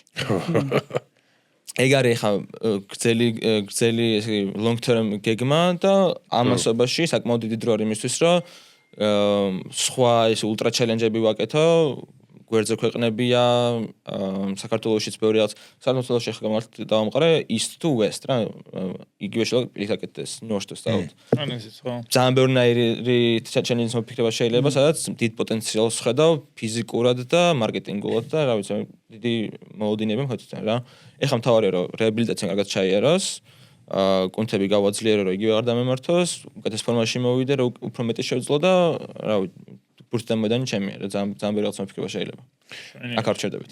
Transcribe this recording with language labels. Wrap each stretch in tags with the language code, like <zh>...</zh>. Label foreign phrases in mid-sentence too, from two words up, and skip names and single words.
<ka>ეგ არის ხა გრძელი ესე</ka> <en>long term</en> <ka>გეგმა და ამასობაში საკმაოდ დიდი დრო არის იმისთვის რომ სხვა ეს</ka> <en>ultra challenge-ები</en> <ka>ვაკეთო გვერდზე ქვეყნებია საქართველოშიც ბევრი რაღაც საქართველოში ხა დავამყარე</ka> <en>east to west</en> <ka>რა იგივე შეიძლება აკეთდეს</ka> <en>north to south</en> <ka>ან ესეც ხო ძალიან ბევრი challenge-ის მოფიქრება შეიძლება სადაც დიდ პოტენციალს ხედავ ფიზიკურად და მარკეტინგულად და რა ვიცი დიდი მოლოდინები მქონდა რა ეხლა მთავარია რომ რეაბილიტაცია კარგად ჩაიაროს კონტები გავაძლიერო რომ იგივე არ დამემართოს უკეთეს ფორმაში მოვიდე რომ უფრო მეტი შევძლო და რა ვიცი ბურთდამოდანი ჩემია რა ძალიან ბევრი რაღაც მოფიქრება შეიძლება აქ არ ჩერდებით</ka>